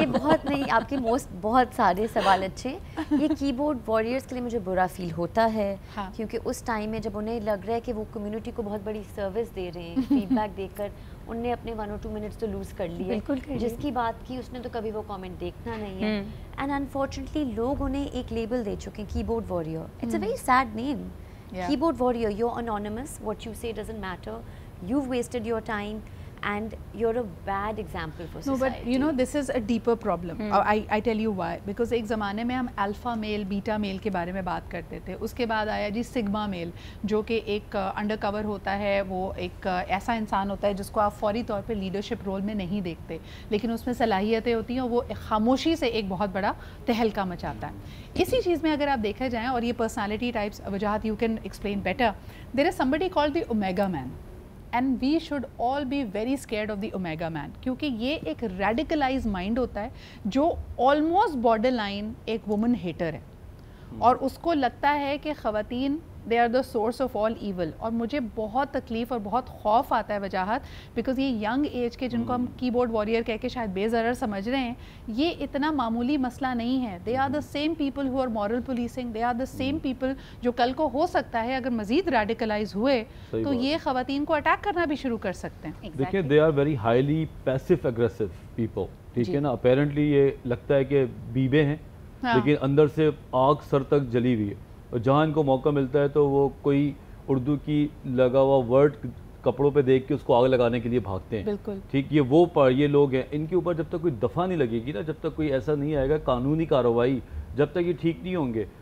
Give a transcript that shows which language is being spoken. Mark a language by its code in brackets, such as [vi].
[ur] یہ بہت نہیں, آپ کے بہت سارے سوال اچھے. یہ کی بورڈ واریئرس کے لیے مجھے برا فیل ہوتا ہے, کیونکہ اس ٹائم میں جب انہیں لگ رہا ہے کہ وہ کمیونٹی کو بہت بڑی سروس دے رہے ہیں, فیڈ بیک دے کر ان نے اپنے 1 or 2 منٹس تو لوز کر لیے. جس کی بات کی اس نے تو کبھی وہ کامنٹ دیکھنا نہیں ہے. اینڈ انفارچونیٹلی لوگ انہیں ایک لیبل دے چکے ہیں, کی board warrior. [en] It's a very sad name, keyboard warrior. You're anonymous, what you say doesn't matter, you've wasted your time and you're a bad example for society. No, but you know this is a deeper problem. I tell you why. [ur] Because ایک زمانے میں ہم alpha میل بیٹا میل کے بارے میں بات کرتے تھے, اس کے بعد آیا جی سگما میل, جو کہ ایک انڈر کور ہوتا ہے, وہ ایک ایسا انسان ہوتا ہے جس کو آپ فوری طور پہ لیڈرشپ رول میں نہیں دیکھتے, لیکن اس میں صلاحیتیں ہوتی ہیں, وہ خاموشی سے ایک بہت بڑا تہلکہ مچاتا ہے. اسی چیز میں اگر آپ دیکھا جائیں, اور یہ personality types Wajahat [en] You can explain better, there is somebody called the Omega Man. And we should all be very scared of the Omega Man, [ur] کیونکہ یہ ایک [en] radicalized mind ہوتا ہے جو almost borderline ایک woman hater [ur] ہے, اور اس کو لگتا ہے کہ خواتین [en] they are the source of all evil. [ur] اور مجھے بہت تکلیف اور بہت خوف آتا ہے وجاہت, بیکاز یہ ینگ ایج کے جن کو ہم کی بورڈ واریئر کہہ کے شاید بے ضرر سمجھ رہے ہیں, یہ اتنا معمولی مسئلہ نہیں ہے. [en] they are the same people [ur] who are moral policing, they are the same people جو کل کو ہو سکتا ہے اگر مزید ریڈیکلائز ہوئے تو یہ خواتین کو اٹیک کرنا بھی شروع کر سکتے ہیں. [en] دیکھیں they are very highly passive aggressive people, [ur] ٹھیک ہے نا. اپیرنٹلی یہ لگتا ہے کہ بیبے ہیں, لیکن اندر سے آگ سر تک جلی ہوئی ہے, اور جہاں ان کو موقع ملتا ہے تو وہ کوئی اردو کی لگا ہوا ورڈ کپڑوں پہ دیکھ کے اس کو آگ لگانے کے لیے بھاگتے ہیں. بالکل ٹھیک, یہ لوگ ہیں, ان کے اوپر جب تک کوئی دفعہ نہیں لگے گی نا, جب تک کوئی ایسا نہیں آئے گا قانونی کارروائی, جب تک یہ ٹھیک نہیں ہوں گے.